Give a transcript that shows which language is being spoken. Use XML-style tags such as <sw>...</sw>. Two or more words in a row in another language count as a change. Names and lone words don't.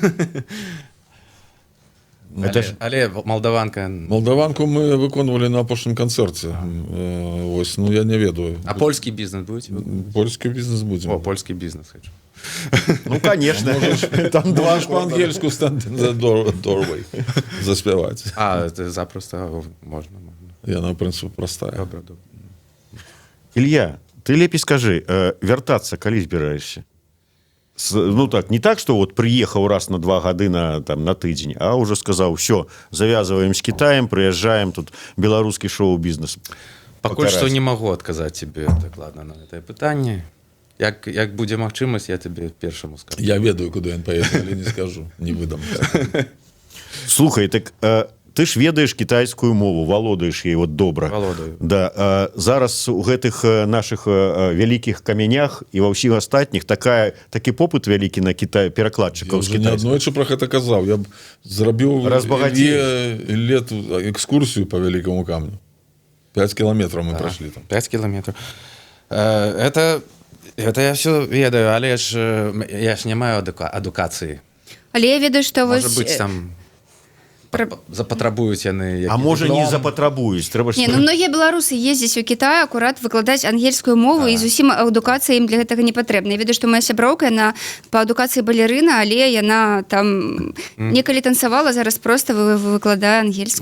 <be>Але молдаванка... Молдаванку мы выконвалі на апошнім канцэрце. Ось, ну, я не ведаю. А польскі бізнес будзе? Польскі бізнес будзе. О, польскі бізнес хочу.</be> <ru>Ну, конечно.</ru> <be>Там два по-ангельску</be> <en>stand in the doorway</en> <be>заспяваць. А, запросто можна. Яна, в прынцыпе, простая. Добра, добра. Илья, ты лепей скажи, вяртацца калі збіраешься?</be> <ru>Ну так, не так, что вот приехал раз</ru> <be>на 2 гады там, на тыдзень,</be> <ru>а уже сказал, все, завязываем с Китаем, приезжаем, тут белорусский шоу-бизнес.</ru> <be>Пакуль што не магу адказаць тебе дакладна на гэтае пытанне. Як будзе магчымасць, я тебе першаму скажу. Я ведаю, куды ён паеду, але не скажу, не выдам. Слухай, так ты ж ведаеш кітайскую мову, валодаеш яе вот добра. Валодаю. Да, зараз у гэтых наших вялікіх камянях і ва ўсіх астатніх такі попыт вялікі на Кітай перакладчыкаў Я з</be> <ru>уже</ru> <be>кітайскага. неаднойчы про гэта казаў. Я б зрабіў лет экскурсію по вялікаму камню.</be> <ru>5 километров мы прошли там. 5 километров. Это я все</ru> <be>ведаю, але я ж не маю адукацыі. Але я ведаю, што Можа вось... быць, там запатрабуюць яны... А можа не запатрабуюць, трэба ж... Не, ну многія беларусы ездзяць у Кітай акурат выкладаць ангельскую мову, і зусім адукацыя ім для гэтага не патрэбна. Я ведаю, што моя сяброўка, яна па адукацыі балерына, але яна там некалі танцавала, зараз проста выкладае ангельскую.</be>